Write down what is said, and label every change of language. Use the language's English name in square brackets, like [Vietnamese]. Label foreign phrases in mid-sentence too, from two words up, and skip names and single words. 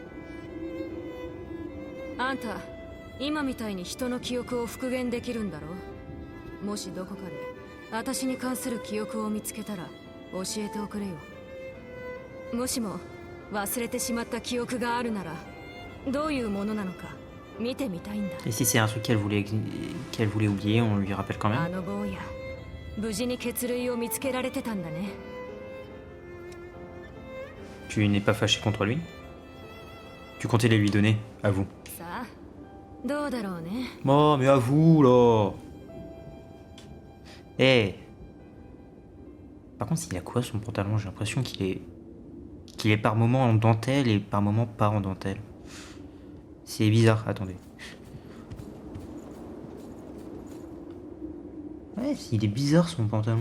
[Japanese] あんた今みたいに人の記憶を復元できるんだろう。もしどこかで私に関する記憶を見つけたら教えておくれよ。もしも忘れてしまった記憶があるならどういうものなのか見てみたいんだ。 [French] Et si c'est un truc qu'elle voulait oublier, on lui rappelle quand [Japanese] あ [French] même. [Japanese] の坊や無事に血類を見つけられてたんだね。 [French] Tu n'es pas fâché contre lui? Tu comptais les lui donner, à vous. [Japanese] さあどうだろうね。 [French] Oh, mais à vous, là! Eh! Par contre, il a quoi son pantalon? J'ai l'impression qu'il est par moments en dentelle et par moments pas en dentelle. C'est bizarre, attendez. Ouais, il est bizarre son pantalon.